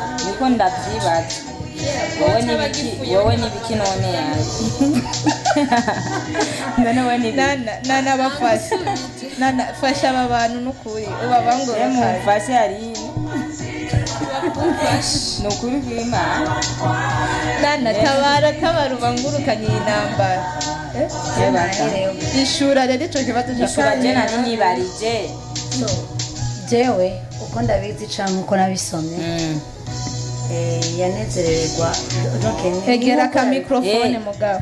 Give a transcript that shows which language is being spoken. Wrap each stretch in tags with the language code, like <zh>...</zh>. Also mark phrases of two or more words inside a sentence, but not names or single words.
<rn>niko ndabyibaza wowe n'ibiki none yawe none wowe n'ibiki nana bafasha nana fasha aba bantu n'ukuri ubabangura mufashe hari ni ukuri kw'Imana nana tabara ubangurukanye iyi ntambara ishura rero ico kibazo ishura je nari nibarije jewe uko ndabizi canke uko nabisomye yanezererwa egera ka microphone mugabo</rn>